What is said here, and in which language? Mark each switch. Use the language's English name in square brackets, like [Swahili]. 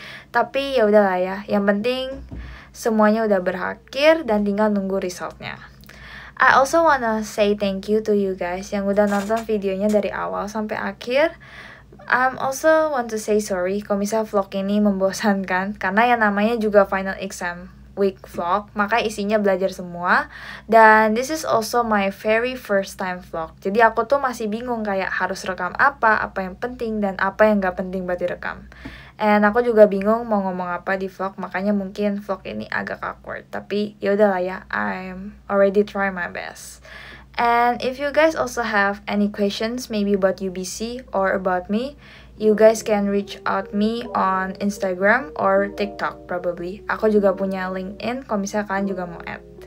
[Indonesian] Tapi ya udahlah ya, yang penting semuanya udah berakhir dan tinggal nunggu resultnya. [English] I also wanna say thank you to you guys yang udah nonton videonya dari awal sampai akhir. [Indonesian] I'm also want to say sorry kalau misalnya vlog ini membosankan, karena yang namanya juga final exam week vlog, maka isinya belajar semua. [English] Dan this is also my very first time vlog. [Indonesian] Jadi aku tuh masih bingung kayak harus rekam apa yang penting dan apa yang gak penting buat direkam. And aku juga bingung mau ngomong apa di vlog, makanya mungkin vlog ini agak awkward. [English] Tapi ya udahlah ya, I'm already try my best. And if you guys also have any questions maybe about UBC or about me, you guys can reach out me on Instagram or TikTok probably. Aku juga punya LinkedIn kalau misalnya kalian juga mau add.